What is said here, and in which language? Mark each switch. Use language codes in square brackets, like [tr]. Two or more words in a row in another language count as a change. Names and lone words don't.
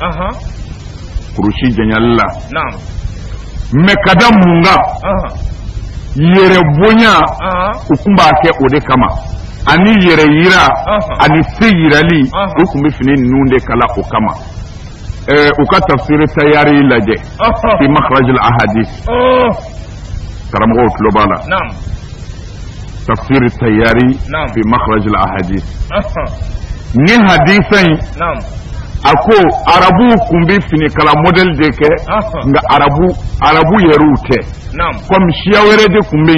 [bm] kurusi janyali la mais ka da mun kan yɛrɛ bonya u tun b'a kɛ o de kama ani yɛrɛ yira ani se yirali u tun bɛ fini ninnu de kala o kama u ka tafsir Tayari lajɛ [ar] في مخرج الأحاديث [bm] karamɔgɔw tulo b'a la tafsir Tayari [ar] في مخرج الأحاديث [bm] ni hadisa in a ko arabu kun bɛ fini kala model de kɛ nka arabu yɛrɛw tɛ comme siya wɛrɛ de kun bɛ